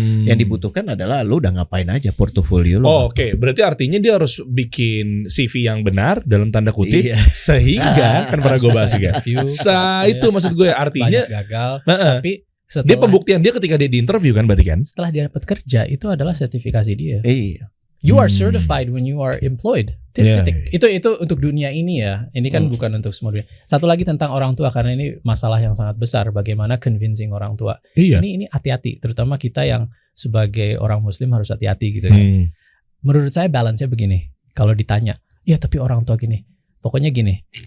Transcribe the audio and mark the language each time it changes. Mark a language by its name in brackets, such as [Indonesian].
[Indonesian] Yang dibutuhkan adalah lo udah ngapain aja portofolio lo. Berarti artinya dia harus bikin CV yang benar dalam tanda kutip, sehingga kan pernah gue bahas juga. Itu maksud gue artinya banyak gagal, tapi dia pembuktian dia ketika dia di interview kan berarti kan? Setelah dia dapat kerja itu adalah sertifikasi dia. Iya. [English] You are certified when you are employed. [Indonesian] Titik. Itu untuk dunia ini ya. Ini kan bukan untuk semua dunia. Satu lagi tentang orang tua, karena ini masalah yang sangat besar. Bagaimana convincing orang tua. Ini hati-hati. Terutama kita yang sebagai orang Muslim harus hati-hati gitu ya. Menurut saya balance-nya begini. Kalau ditanya, ya tapi orang tua gini. Pokoknya gini.